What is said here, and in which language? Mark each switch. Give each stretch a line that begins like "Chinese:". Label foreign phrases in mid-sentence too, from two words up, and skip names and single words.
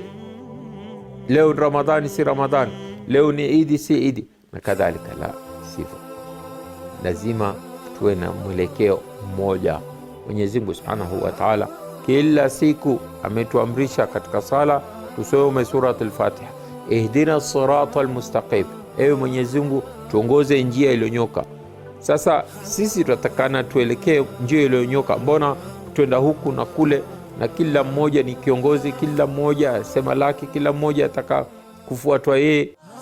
Swahili: Leo ni Ramadhani si Ramadhani, leo ni Idi si Idi, na kadhalika. La sivyo, lazima tuwe na mwelekeo mmoja. Mwenyezi Mungu
Arabic: سبحانه وتعالى
Swahili: kila siku ametuamrisha katika sala tusome suratul Fatiha,
Arabic: اهدنا الصراط المستقيم,
Swahili: ewe Mwenyezi Mungu tuongoze njia iliyonyoka. Sasa sisi tunatakana tuelekee njia iliyonyoka. Mbona twenda huku na kule, na kila mmoja ni kiongozi, kila mmoja sema laki, kila mmoja ataka kufuatwa yeye?